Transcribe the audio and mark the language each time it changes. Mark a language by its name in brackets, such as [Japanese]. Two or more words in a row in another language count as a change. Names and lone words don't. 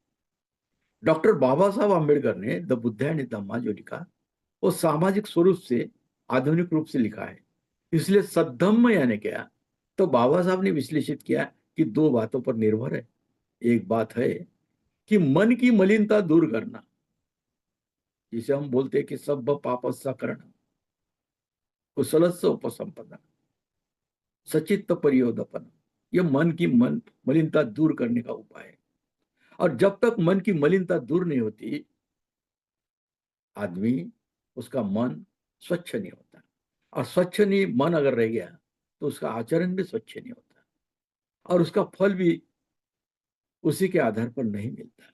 [Hindi] डॉक्टर बाबा साहब आंबेडकर ने द बुद्ध एंड धम्मा जो लिखा, वो सामाजिक स्वरूप से आधुनिक रूप से लिखा है। इसलिए सद्धम्म यानी क्या? तो बाबा साहब ने विश्लेषित किया कि दो बातों पर निर्भर है। एक बात है कि मन की मलिनता दूर करना, जिसे हम बोलते हैं कि [Pali] सब पापस्सा करना, कुशलस्स उपसंपदा, सचित्त परियोदपन, [Hindi] यह मन की मलिनता दूर करने का उपाय है। और जब तक मन की मलिनता दूर नहीं होती, आदमी, उसका मन स्वच्छ नहीं होता। और स्वच्छ नहीं मन अगर रह गया तो उसका आचरण भी स्वच्छ नहीं होता और उसका फल भी उसी के आधार पर नहीं मिलता।